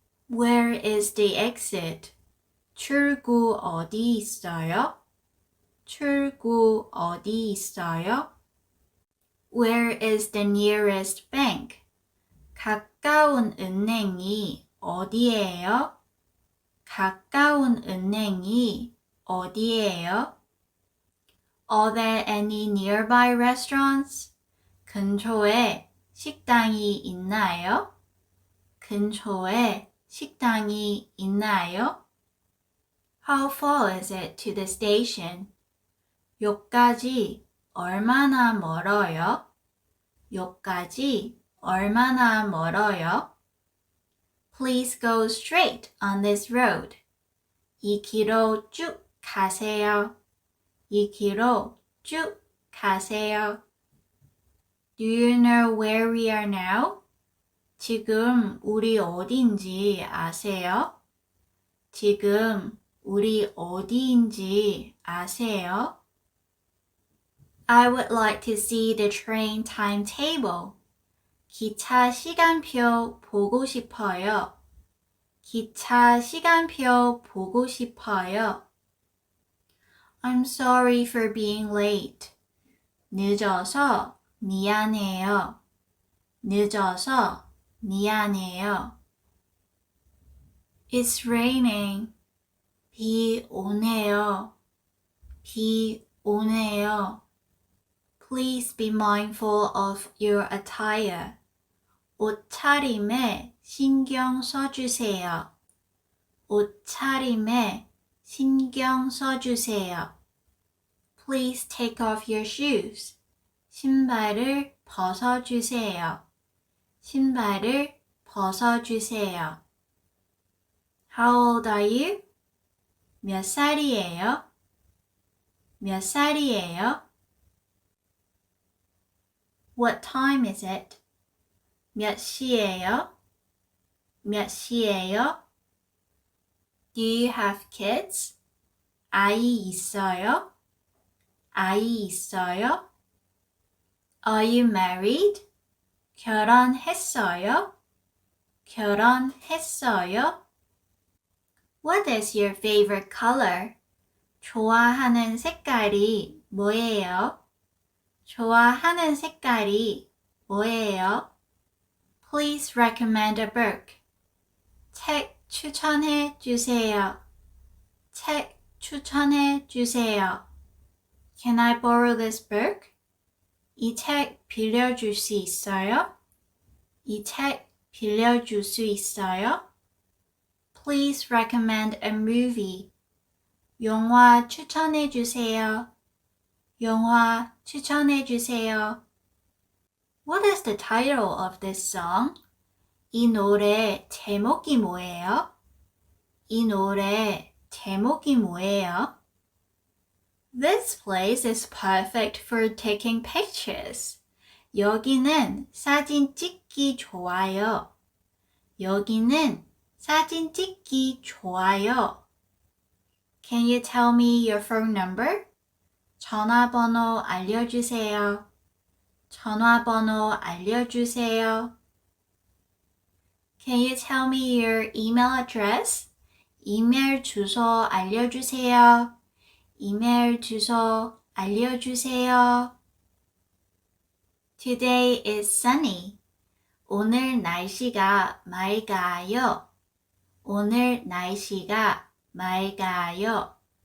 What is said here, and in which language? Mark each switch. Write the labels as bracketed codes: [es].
[en] Where is the exit? [ko] 출구 어디 있어요? 출구 어디 있어요? [en] Where is the nearest bank? [ko] 가까운 은행이 어디예요? 가까운 은행이 어디예요? [en] Are there any nearby restaurants? [ko] 근처에 식당이 있나요? 근처에 식당이 있나요? [en] How far is it to the station? [ko] 역까지 얼마나 멀어요? 역까지 얼마나 멀어요? [en] Please go straight on this road. [ko] 이 길로 쭉 가세요. 이 길로 쭉 가세요. [en] Do you know where we are now? [ko] 지금 우리 어디인지 아세요? 지금 우리 어디인지 아세요? [en] I would like to see the train timetable. [ko] 기차 시간표 보고 싶어요. 기차 시간표 보고 싶어요. [en] I'm sorry for being late. [ko] 늦어서 미안해요. 늦어서 미안해요. [en] It's raining. [ko] 비 오네요. 비 오네요. [en] Please be mindful of your attire. [ko] 옷차림에 신경 써주세요. 옷차림에 신경 써주세요. [en] Please take off your shoes. [ko] 신발을 벗어주세요. 신발을 벗어주세요. [en] How old are you? [ko] 몇 살이에요? 몇 살이에요? [en] What time is it? [ko] 몇 시예요? 몇 시예요? [en] Do you have kids? [ko] 아이 있어요? 아이 있어요? [en] Are you married? [ko] 결혼했어요? 결혼했어요? [en] What is your favorite color? [ko] 좋아하는 색깔이 뭐예요? 좋아하는 색깔이 뭐예요? [en] Please recommend a book. [ko] 책 추천해 주세요. 책 추천해 주세요. [en] Can I borrow this book? [ko] 이 책 빌려줄 수 있어요? 이 책 빌려줄 수 있어요? [en] Please recommend a movie. [ko] 영화 추천해 주세요. 영화 추천해 주세요. [en] What is the title of this song? [ko] 이 노래 제목이 뭐예요? 이 노래 제목이 뭐예요? [en] This place is perfect for taking pictures. [ko] 여기는 사진 찍기 좋아요. 여기는 사진 찍기 좋아요. [en] Can you tell me your phone number? [ko] 전화번호 알려주세요. 전화번호 알려주세요. [en] Can you tell me your email address? [ko] 이메일 주소 알려주세요. 이메일 주소 알려주세요. [en] Today is sunny. [ko] 오늘 날씨가 맑아요. 오늘 날씨가 맑아요.